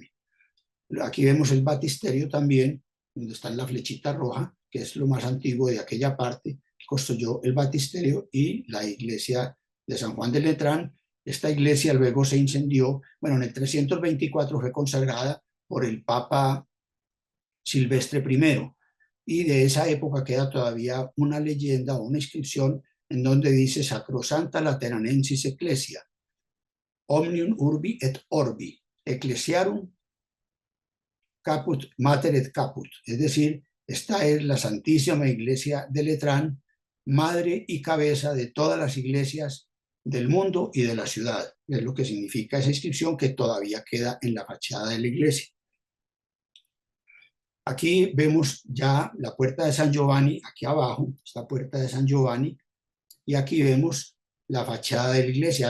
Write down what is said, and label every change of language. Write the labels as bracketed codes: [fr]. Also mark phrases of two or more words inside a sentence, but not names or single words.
[es] Aquí vemos el batisterio también, donde está la flechita roja, que es lo más antiguo de aquella parte, que construyó el batisterio y la iglesia de San Juan de Letrán. Esta iglesia luego se incendió, bueno, en el 324 fue consagrada por el Papa Silvestre I, y de esa época queda todavía una leyenda o una inscripción en donde dice [la] Sacrosanta Lateranensis Ecclesia, Omnium Urbi et Orbi, Ecclesiarum Caput Mater et Caput, [es] es decir, esta es la Santísima Iglesia de Letrán, madre y cabeza de todas las iglesias del mundo y de la ciudad. Es lo que significa esa inscripción que todavía queda en la fachada de la iglesia. Aquí vemos ya la puerta de San Giovanni, aquí abajo, esta puerta de San Giovanni, y aquí vemos la fachada de la iglesia.